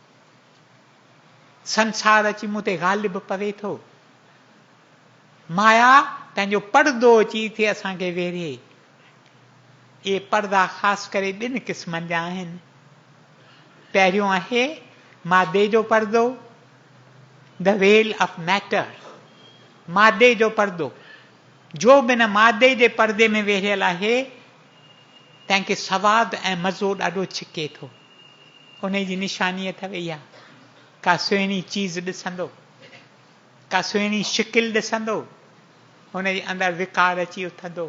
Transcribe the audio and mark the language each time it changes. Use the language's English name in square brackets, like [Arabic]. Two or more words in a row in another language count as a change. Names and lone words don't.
[Sindhi] संसार अची मूं ते ग़ालिब पवे थो। माया पंहिंजो पर्दो अची थी असांखे वेढ़े। इहे पर्दा ख़ासि करे 2 क़िस्मनि जा आहिनि। पहिरियों आहे मादे जो पर्दो, [English] the veil of matter, [Sindhi] मादे जो पर्दो। जो बिन मादे जे पर्दे में वेहियल आहे तंहिंखे सवादु ऐं मज़ो ॾाढो छिके थो। उन जी निशानी अथव इहा, का सुहिणी चीज़ ॾिसंदो, का सुहिणी शिकिल ॾिसंदो, हुन जे अंदरि विकार अची उथंदो।